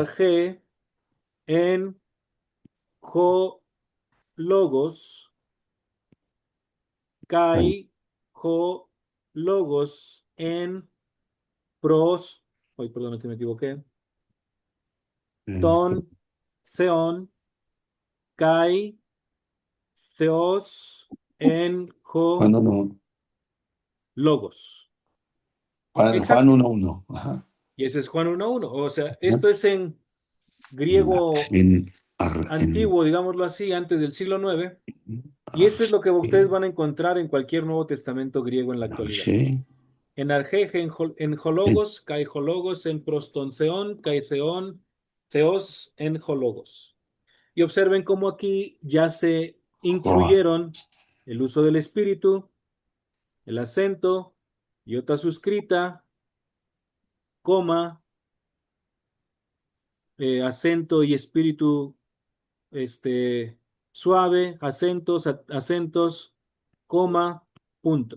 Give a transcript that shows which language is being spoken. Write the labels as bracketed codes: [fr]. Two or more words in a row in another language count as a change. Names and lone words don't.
[el] ἀρχῇ, ἦν ὁ λόγος, En, καὶ ὁ λόγος, ἦν πρὸς, [es] hoy perdón que me equivoqué, [el] en- ton, θεόν, καὶ, θεὸς, en [es] Juan [el] jo [es] 1. [el] logos. [es] Juan Exacto. 1:1. Ajá. Y ese es Juan 1:1. O sea, Ajá. esto es en griego [el] En [es] antiguo, digámoslo así, antes del siglo IX. Y esto es lo que [el] Arge. [es] ustedes van a encontrar en cualquier Nuevo Testamento griego en la actualidad. [el] Arge. Ἐν ἀρχῇ, ἦν En, ὁ λόγος, καὶ ὁ λόγος, ἦν πρὸς τὸν θεόν, καὶ θεόν, θεὸς, ἦν ὁ λόγος. [es] Y observen cómo aquí ya se [el] Joa. [es] incluyeron el uso del espíritu, el acento, iota suscrita, coma, acento y espíritu suave, acentos, acentos, coma, punto.